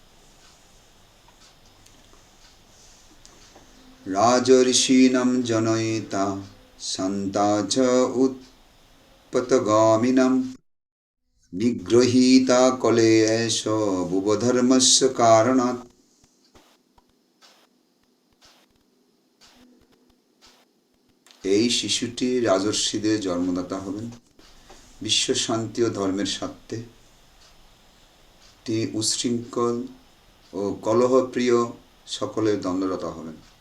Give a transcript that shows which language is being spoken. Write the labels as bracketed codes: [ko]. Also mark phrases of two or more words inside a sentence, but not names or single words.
[sa] राजर्षीणां जनयिता सन्ता च उत्पतगामिनां निगृहीता कलेश भुवधर्मस्य कारणात्। [bn] এই শিশুটি রাজর্ষিদের জন্মদাতা হবেন। বিশ্ব শান্তি ও ধর্মের স্বার্থে তিনি উচ্ছৃঙ্খল ও কলহপ্রিয় সকলের দ্বন্দ্বরতা হবেন।